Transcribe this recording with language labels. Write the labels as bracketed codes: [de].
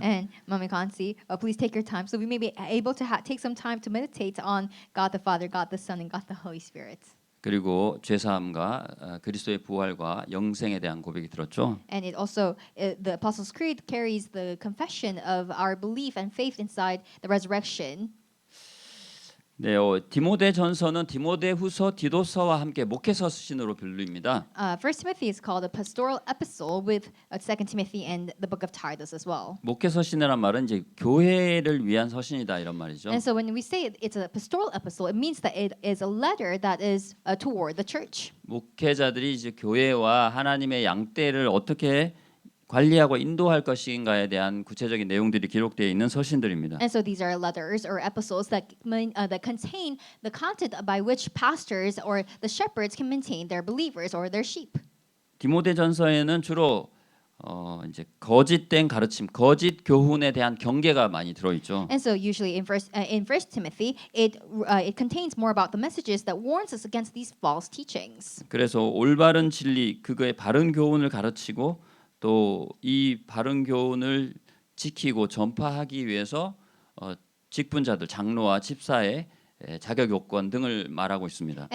[en] And Mami Kansi, please take your time so we may be able to take some time to meditate on God the Father, God the Son, and God the Holy Spirit. [ko] 그리고 죄사함과 그리스도의 부활과 영생에 대한 고백이 들었죠. [en] And it also, the Apostles' Creed carries the confession of our belief and faith inside the resurrection. [ko] 네, 디모데전서는 디모데후서, 디도서와 함께 목회서신으로 불립니다. [en] First Timothy is called a pastoral epistle with Second Timothy and the book of Titus as well. [ko] 목회서신이란 말은 이제 교회를 위한 서신이다 이런 말이죠. [en] And so when we say it's a pastoral epistle, it means that it is a letter that is toward the church. [ko] 목회자들이 이제 교회와 하나님의 양떼를 어떻게 관리하고 인도할 것인가에 대한 구체적인 내용들이 기록되어 있는 서신들입니다. [en] And so these are letters or epistles that contain the content by which pastors or the shepherds can maintain their believers or their sheep. [ko] 디모데전서에는 주로 이제 거짓된 가르침, 거짓 교훈에 대한 경계가 많이 들어 있죠. [en] And so usually in First Timothy, it contains more about the messages that warns us against these false teachings. [ko] 그래서 올바른 진리, 그거의 바른 교훈을 가르치고 또 이 바른 교훈을 지키고 전파하기 위해서 직분자들, 장로와 집사의 자격 요건 등을 말하고 있습니다.